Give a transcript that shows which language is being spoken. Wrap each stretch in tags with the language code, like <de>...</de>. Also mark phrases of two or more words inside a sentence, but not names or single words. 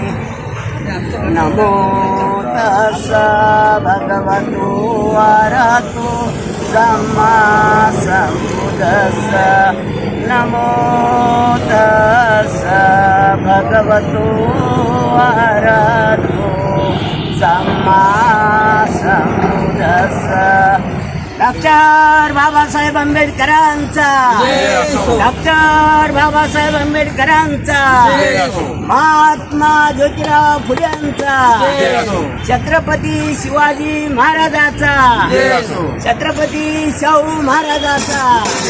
<pi>नमो तस्स भगवतो अरहतो सम्मा सम्बुद्धस्स. नमो तस्स भगवतो अरहतो सम्मा सम्बुद्धस्स.</pi> <mr>डॉक्टर बाबासाहेब आंबेडकरांचा, डॉक्टर बाबासाहेब आंबेडकरांचा, महात्मा ज्योतिराव फुलेंचा, छत्रपती शिवाजी महाराजाचा, छत्रपती शाहू महाराजाचा.</mr>